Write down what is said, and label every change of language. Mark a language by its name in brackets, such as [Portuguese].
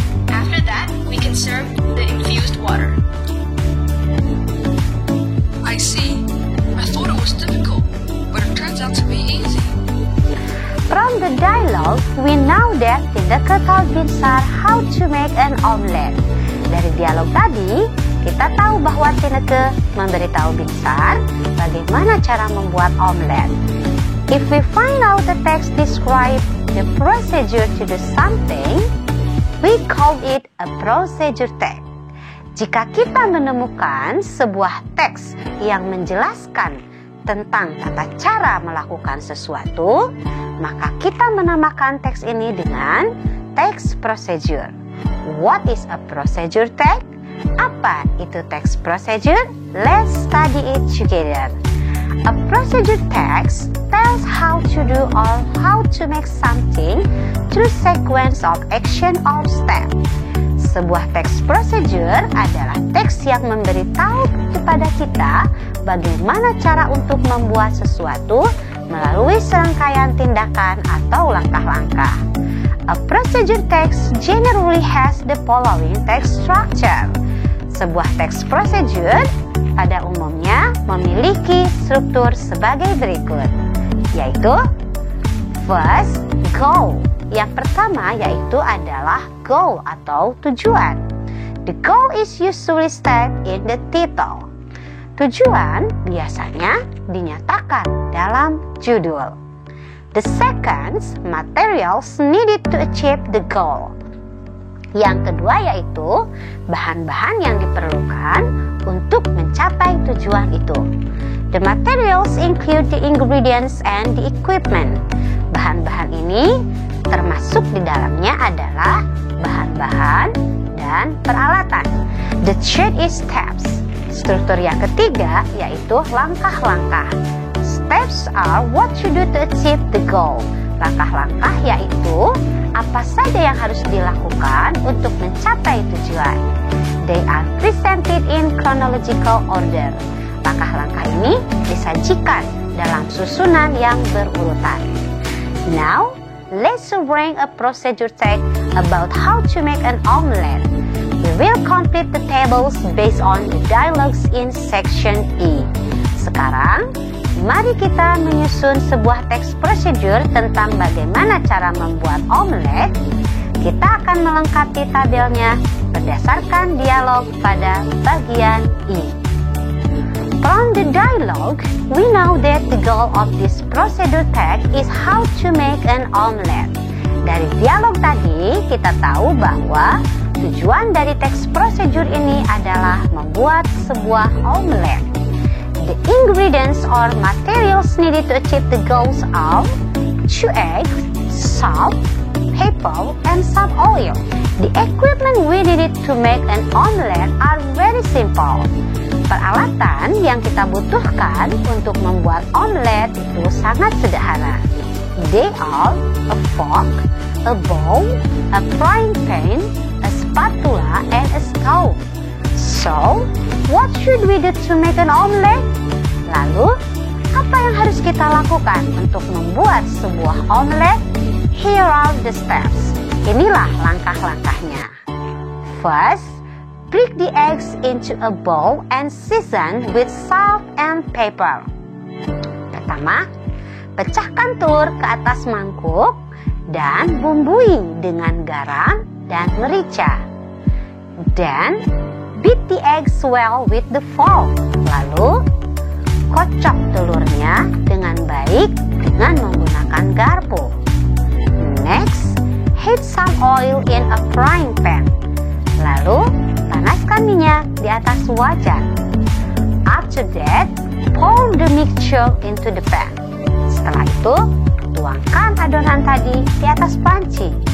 [English] After that, we can serve the infused water. I see. I thought it was difficult, but it turns out to be easy. From the dialogue, we know that Tineke told Binsar how to make an omelette. [Indonesian] Dari dialog tadi, kita tahu bahwa Tineke memberitahu Binsar bagaimana cara membuat omelet. [English] If we find out the text describe the procedure to do something, we call it a procedure text. [Indonesian] Jika kita menemukan sebuah teks yang menjelaskan tentang tata cara melakukan sesuatu, maka kita menamakan teks ini dengan text procedure. [English] What is a procedure text? [Indonesian] Apa itu text procedure? [English] Let's study it together. A procedure text tells how to do or how to make something through sequence of action or step. [Indonesian] Sebuah text procedure adalah teks yang memberitahu kepada kita bagaimana cara untuk membuat sesuatu melalui serangkaian tindakan atau langkah-langkah. [English] A procedure text generally has the following text structure. [Indonesian] Sebuah text procedure pada umumnya memiliki struktur sebagai berikut, yaitu [English] first, goal. [Indonesian] Yang pertama yaitu adalah goal atau tujuan. [English] The goal is usually stated in the title. [Indonesian] Tujuan biasanya dinyatakan dalam judul. [English] The second, materials needed to achieve the goal. [Indonesian] Yang kedua yaitu bahan-bahan yang diperlukan untuk mencapai tujuan itu. [English] The materials include the ingredients and the equipment. [Indonesian] Bahan-bahan ini termasuk di dalamnya adalah bahan-bahan dan peralatan. [English] The third is steps. [Indonesian] Struktur yang ketiga yaitu langkah-langkah. [English] Steps are what you do to achieve the goal. [Indonesian] Langkah-langkah yaitu apa saja yang harus dilakukan untuk mencapai tujuan. [English] They are presented in chronological order. [Indonesian] Langkah-langkah ini disajikan dalam susunan yang berurutan. [English] Now, let's bring a procedure text about how to make an omelette. We will complete the tables based on the dialogues in section E. [Indonesian] Sekarang, mari kita menyusun sebuah teks procedure tentang bagaimana cara membuat omelet. Kita akan melengkapi tabelnya berdasarkan dialog pada bagian E. [English] From the dialogue, we know that the goal of this procedure text is how to make an omelette. [Indonesian] Dari dialog tadi, kita tahu bahwa tujuan dari teks procedure ini adalah membuat sebuah omelette. [English] The ingredients or materials needed to achieve the goals are 2 eggs, salt, pepper, and some oil. The equipment we needed to make an omelette are very simple. [Indonesian] Peralatan yang kita butuhkan untuk membuat omelet itu sangat sederhana. [English] They are a fork, a bowl, a frying pan, a spatula, and a stove. So, what should we do to make an omelet? [Indonesian] Lalu, apa yang harus kita lakukan untuk membuat sebuah omelet? [English] Here are the steps. [Indonesian] Inilah langkah-langkahnya. [English] First, break the eggs into a bowl and season with salt and pepper. [Indonesian] Pertama, pecahkan telur ke atas mangkuk dan bumbui dengan garam dan merica. [English] Then, beat the eggs well with the fork. [Indonesian] Lalu, kocok telurnya dengan baik dengan menggunakan garpu. [English] Next, heat some oil in a frying pan. [Indonesian] Lalu, panaskan minyak di atas wajan. [English] After that, pour the mixture into the pan. [Indonesian] Setelah itu, tuangkan adonan tadi di atas panci.